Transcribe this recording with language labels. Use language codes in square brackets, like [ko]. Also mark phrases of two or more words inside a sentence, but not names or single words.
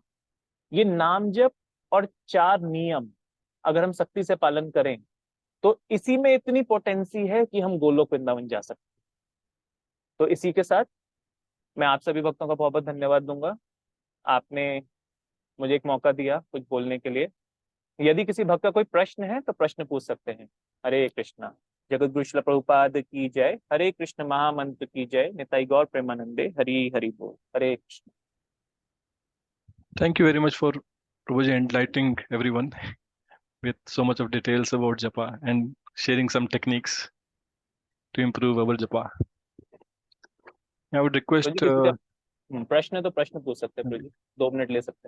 [hi] ये नाम जप और 4 नियम अगर हम सख्ती से पालन करें तो इसी में इतनी पोटेंसी है कि हम गोलोक वृंदावन जा सकते हैं। तो इसी के साथ मैं आप सभी भक्तों का बहुत बहुत धन्यवाद दूंगा। आपने मुझे एक मौका दिया कुछ बोलने के लिए। यदि किसी भक्त का कोई प्रश्न है तो प्रश्न पूछ सकते हैं। हरे कृष्णा। जगत गुरु श्रील प्रभुपाद की जय। हरे कृष्ण महामंत्र की जय। निताई गौर प्रेमानंदे। हरि हरि बोल। हरे कृष्ण। [en] Thank you very much for Prabhuji enlightening everyone with so much of details about japa and sharing some techniques to improve our japa. I would तो request, [hi] जी किसी का प्रश्न है तो प्रश्न पूछ सकते हैं प्रभु जी, 2 मिनट ले सकते हैं।